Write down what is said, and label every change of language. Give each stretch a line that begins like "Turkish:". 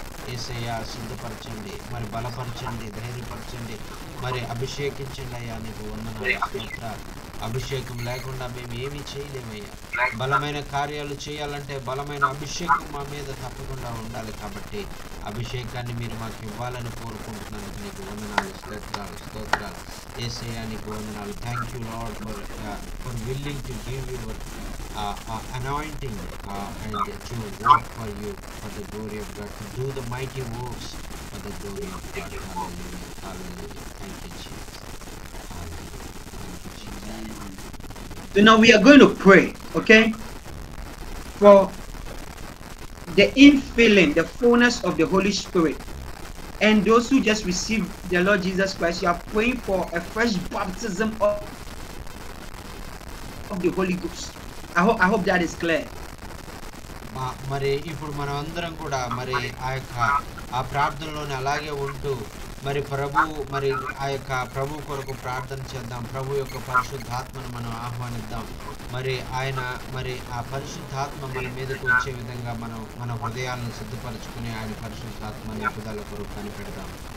Telugu: యేసయ్యా సిద్ధపరచండి, మరి బలపరచండి, ధైర్యపరచండి, మరి అభిషేకించండి అయ్యా, నీకు వందనాలు, స్తోత్రాలు. అభిషేకం లేకుండా మేము ఏమీ చేయలేమయ్యా. బలమైన కార్యాలు చేయాలంటే బలమైన అభిషేకం మా మీద తప్పకుండా ఉండాలి. కాబట్టి అభిషేకాన్ని మీరు మాకు ఇవ్వాలని కోరుకుంటున్నాను. నీకు వందనాలు, స్తోత్రాలు, స్తోత్రాలు. యేసయ్యా నీకు వందనాలు.
English: Thank you Lord for willing to give your anointing and to work for you for the glory of God, to do the mighty works for the glory of God. Hallelujah, hallelujah. Thank you, Jesus. Hallelujah. Thank you, Jesus. So now we are going to pray, okay, for the infilling, the fullness of the Holy Spirit, And those who just received the Lord Jesus Christ, you are praying for a fresh baptism of the Holy Ghost. I hope that is clear.
Telugu: మరి ఇప్పుడు మనం అందరం కూడా మరి ఆ ప్రార్థనలోనే అలాగే ఉంటూ మరి ఆ యొక్క ప్రభు కొరకు ప్రార్థన చేద్దాం. ప్రభు యొక్క పరిశుద్ధాత్మను మనం ఆహ్వానిద్దాం. మరి ఆ పరిశుద్ధాత్మ మన మీదకు వచ్చే విధంగా మనం మన హృదయాలను సిద్ధపరచుకుని ఆయన పరిశుద్ధాత్మ నిపుదల కొరకు కనిపెడదాం.